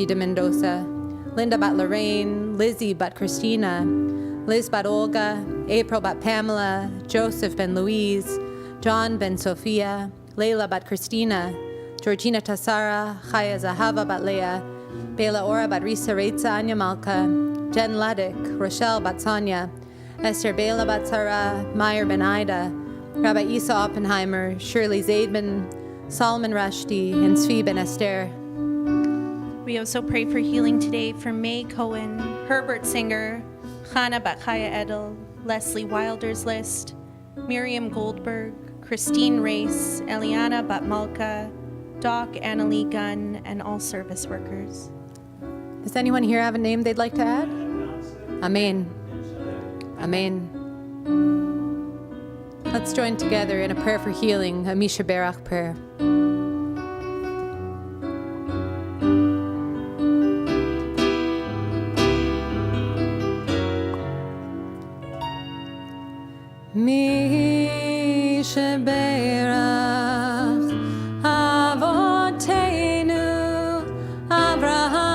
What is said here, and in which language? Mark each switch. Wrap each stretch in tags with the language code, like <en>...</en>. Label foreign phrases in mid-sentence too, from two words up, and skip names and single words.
<en>de Mendoza, Linda bat Lorraine, Lizzie bat Christina, Liz bat Olga, April bat Pamela, Joseph ben Louise, John ben Sophia, Leila bat Christina, Georgina Tassara, Chaya Zahava bat Leah, Bela Ora bat Risa Reitza Anya Malka, Jen Ladek, Rochelle bat Sonia, Esther Bela bat Sarah, Meyer ben Ida, Rabbi Isa Oppenheimer, Shirley Zaidman, Solomon Rushdie, and Tzvi ben Esther. We also pray for healing today for May Cohen, Herbert Singer, Chana bat Chaya Edel, Leslie Wilder's List, Miriam Goldberg, Christine Race, Eliana bat Malka, Doc Annalie Gunn, and all service workers. Does anyone here have a name they'd like to add? Amen. Amen. Let's join together in a prayer for healing, a Misha Berach prayer.</en> <he>מי שברך אבותינו אברהם</he>